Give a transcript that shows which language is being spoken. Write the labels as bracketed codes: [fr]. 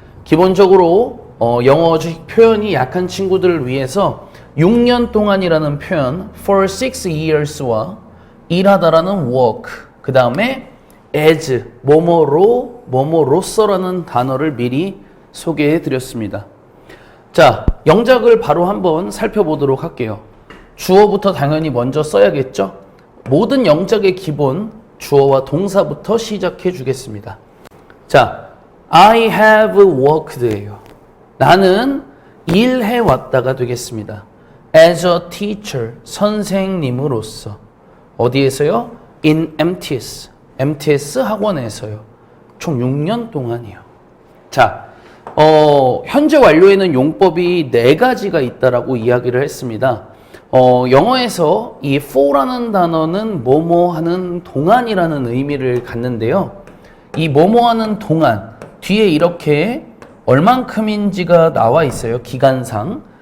[ko] 기본적으로 영어식 표현이 약한 친구들을 위해서 6년 동안이라는 표현 [en] for 6 years [ko] 와 일하다라는 work, 그 다음에 as, 뭐뭐로서라는 단어를 미리 소개해 드렸습니다. 자, 영작을 바로 한번 살펴보도록 할게요. 주어부터 당연히 먼저 써야겠죠? 모든 영작의 기본 주어와 동사부터 시작해 주겠습니다. [en] 자, I have worked예요. [ko] 나는 일해 왔다가 되겠습니다. [en] As a teacher, [ko] 선생님으로서. 어디에서요? [en] In MTS, [ko] MTS 학원에서요. 총 6년 동안이요. 자, 현재 완료에는 용법이 4가지가 있다라고 이야기를 했습니다. 영어에서 이 for라는 단어는 뭐뭐 하는 동안이라는 의미를 갖는데요. 이 뭐뭐 하는 동안 뒤에 이렇게 얼만큼인지가 나와 있어요. 기간상.